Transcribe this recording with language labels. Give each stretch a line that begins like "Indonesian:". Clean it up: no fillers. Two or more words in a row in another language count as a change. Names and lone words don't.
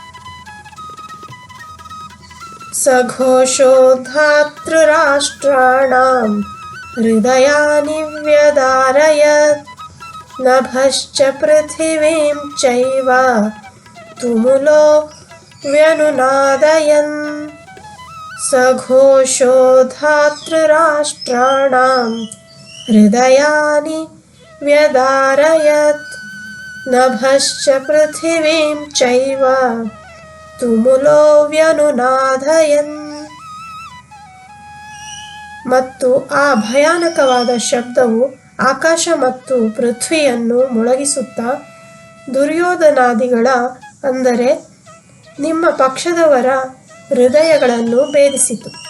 Sanskrit: ಸಘೋಷೋ ಧಾತೃರಾಷ್ಟ್ರಾಣಾಂ ಹೃದಯಾನಿ ವ್ಯದಾರಯತ್ ನಭಶ್ಚ ಪೃಥಿವೀಂ ಚೈವ ತುಮುಲೋ ವ್ಯನುನಾದಯನ್. ಸಘೋಷೋ ಧಾತೃರಾಷ್ಟ್ರಾಣಾಂ ಹೃದಯಾನಿ ವ್ಯದಾರಯತ್ ನಭಶ್ಚ ಪೃಥಿವೀಂ ಚೈವ ತುಮುಲೋ ವ್ಯನುನಾದಯನ್.
Kannada: ಮತ್ತು ಆ ಭಯಾನಕವಾದ ಶಬ್ದವು ಆಕಾಶ ಮತ್ತು ಪೃಥ್ವಿಯನ್ನು ಮೊಳಗಿಸುತ್ತಾ ದುರ್ಯೋಧನಾದಿಗಳ, ಅಂದರೆ ನಿಮ್ಮ ಪಕ್ಷದವರ ಹೃದಯಗಳನ್ನು ಭೇದಿಸಿತು.